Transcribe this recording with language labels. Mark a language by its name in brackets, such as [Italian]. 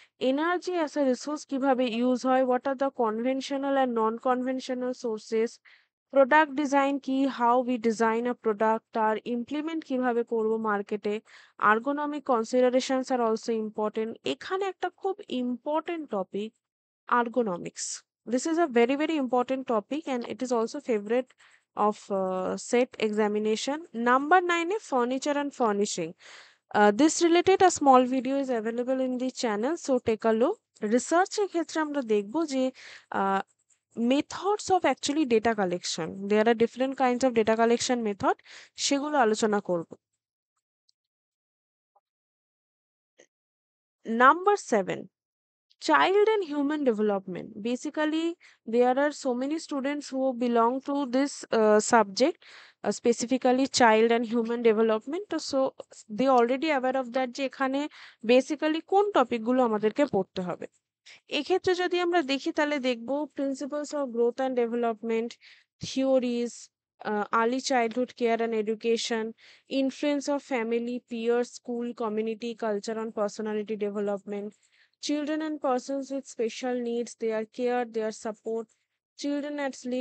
[English] energy as a resource [Bangla] কিভাবে use হয়, [English] what are the conventional and non conventional sources, [Bangla] product design কি, [English] how we design a product, [Bangla] আর implement কিভাবে করব মার্কেটে, [English] Ergonomic considerations are also important. [Bangla] এখানে একটা খুব important topic, ergonomics. [English] This is a very very important topic and it is also favorite of set examination. Number 9 is furniture and furnishing. This related a small video is available in the channel, so take a look. [Bangla] Research এর ক্ষেত্রে আমরা দেখব যে methods of actually data collection, [English] there are different kinds of data collection method, [Bangla] সেগুলো আলোচনা করব। [English] Number 7, child and human development. Basically, there are so many students who belong to this subject, specifically child and human development. [Bangla] তো [English] so they already aware of that [Bangla] যে এখানে basically কোন টপিকগুলো আমাদেরকে পড়তে হবে। এক্ষেত্রে যদি আমরা দেখি তাহলে দেখব [English] principles of growth and development, theories, early childhood care and education, influence of family, peer, school, community, culture on personality development, children and persons with special needs, their care, their support, children at